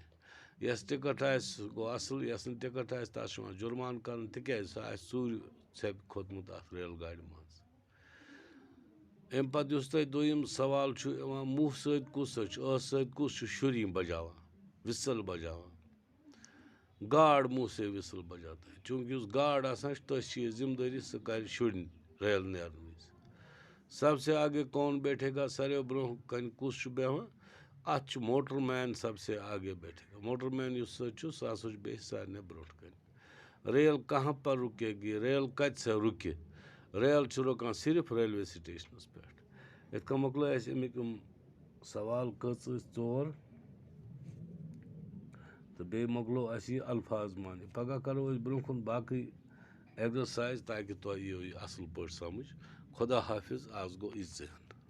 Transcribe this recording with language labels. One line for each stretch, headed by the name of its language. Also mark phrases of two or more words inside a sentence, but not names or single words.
Kashmiri: یس ٹکٹ آسہِ سُہ گوٚو اصل، یس نہٕ ٹکٹ آسہِ تس چھُ یِوان جُرمان کرنہٕ، تِکیٛازِ سُہ آسہِ ژوٗرِ ژھٮ۪پہِ کھوٚتمُت اتھ ریل گاڑِ منٛز۔ امہِ پتہٕ یُس تۄہہِ دوٚیِم سوال چھُ یِوان، مُہ سۭتۍ کُس حظ چھُ؟ ٲس سۭتۍ کُس چھُ شُرۍ بجاوان، وِسل بجاوان؟
Urdu: گارڈ منہ سے وِسل بجاتا ہے۔
Kashmiri: چوٗنٛکہِ یُس گارڈ آسان چھُ، تٔتھۍ چھِ یہِ ذمہٕ دٲری، سُہ کرِ شُرٮ۪ن ریل نیرنہٕ وِزِ۔
Urdu: سب سے آگے کون بیٹھے گا؟
Kashmiri: ساروٕے برونٛہہ کنہِ کُس چھُ بیٚہوان؟ اتھ چھُ
Urdu: موٹر مین سب سے آگے بیٹھے گا۔
Kashmiri: موٹر مین یُس سۭتۍ چھُ، سُہ ہسا چھُ بیٚہہِ سارنٕے برونٛٹھ کنہِ۔
Urdu: ریل کہاں پر رکے گی؟
Kashmiri: ریل کتہِ سے رُکہِ؟ ریل چھُ رُکان صرف ریلوے سٹیشنس پٮ۪ٹھ۔ یِتھ کٔنۍ مۄکلٲے اَسہِ اَمِکۍ یِم سوال کٔژ ٲسۍ 4 تہٕ بیٚیہِ مۄکلو اَسہِ یہِ الفاظ معنی پگاہ کَرو أسۍ برٛونٛہہ کُن باقٕے ایٚگزرسایز تاکہِ تۄہہِ یِیو یہِ اَصٕل پٲٹھۍ سَمٕجھ خۄدا حافِظ آز گوٚو یِژٕے ہن